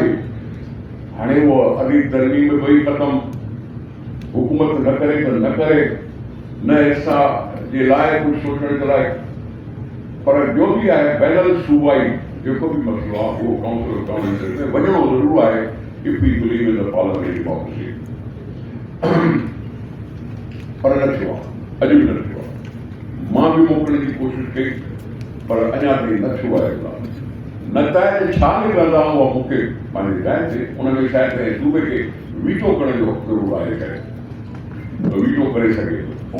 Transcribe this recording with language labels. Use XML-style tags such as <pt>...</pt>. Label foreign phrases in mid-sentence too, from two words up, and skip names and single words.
<sd>हाणे उहो अॻी तरमीम में ॿई ख़तमु, हुकूमत न करे त न करे, न हिसा जे लाइ कुझु सोचण जे लाइ, पर जो बि आहे बैनल सूबाई जेको बि मसइलो आहे उहो</sd> <en>council of government</en> <sd>में वञणो ज़रूरु आहे</sd> <en>if we believe in the parliamentary democracy.</en> <sd>पर न थियो आहे, अॼु बि न थियो आहे। मां बि मोकिलण जी कोशिशि कई पर अञा ताईं न थियो आहे इजलास। नताइज छा निकिरंदा उहा मूंखे पंहिंजी राय ते उन में शायदि कंहिं सूबे खे वीटो करण जो हक़ ज़रूरु आहे, करे वीटो करे सघे थो।</sd>